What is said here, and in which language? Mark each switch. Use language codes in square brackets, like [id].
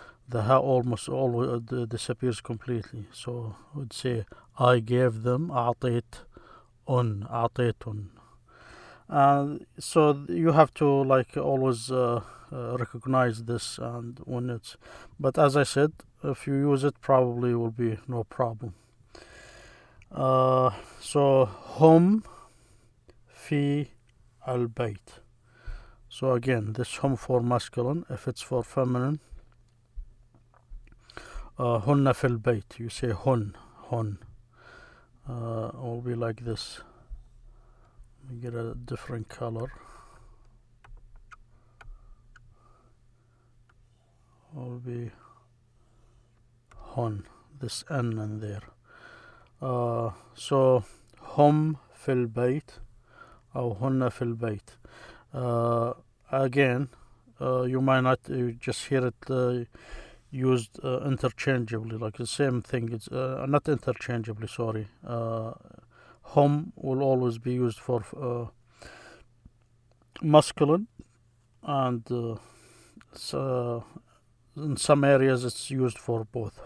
[en] the ha almost always disappears completely. So I would say I gave them. [ar] أعطيتن. [en] So you have to like always recognize this, and when it's, but as I said, if you use it, probably will be no problem. So [ar] هم في البيت. [en] So again, this هم for masculine. If it's for feminine, [ar] هن في البيت. [en] You say هن. Will be like this. Let me get a different color. Will be هن. This N in there. So [ar] هم في البيت أو هن في البيت. [en] Again, you might not just hear it used interchangeably, like the same thing. It's not interchangeably, sorry. Hum will always be used for masculine, and so in some areas it's used for both.